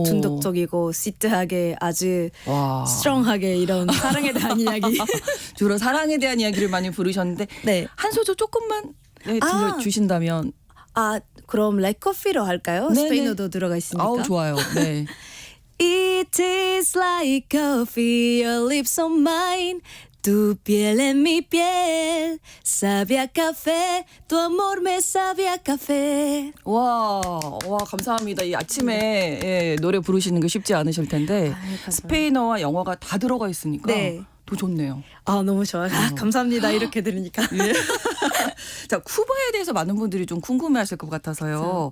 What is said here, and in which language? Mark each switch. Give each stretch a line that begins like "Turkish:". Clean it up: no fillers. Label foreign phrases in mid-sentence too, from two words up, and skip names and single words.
Korean: 중독적이고 시트하게 아주 와. 스트롱하게 이런 사랑에 대한 이야기. 주로 사랑에 대한 이야기를 많이 부르셨는데 네. 한 소절 조금만 들려주신다면. 그럼 Like Coffee로 할까요? 네네. 스페인어도 들어가 있으니까. 아우 좋아요. 네.
English: It is like coffee, your lips on mine.
Spanish: Tu piel en mi piel, sabe a café, tu amor me sabe a café.
Korean: 와 감사합니다. 이 아침에 예, 노래 부르시는 게 쉽지 않으실 텐데 스페인어와 영어가 다 들어가 있으니까 네. 더 좋네요. 너무 좋아요. 감사합니다. 이렇게 들으니까. 예. 자, 쿠바에 대해서 많은 분들이 좀 궁금해하실 것 같아서요.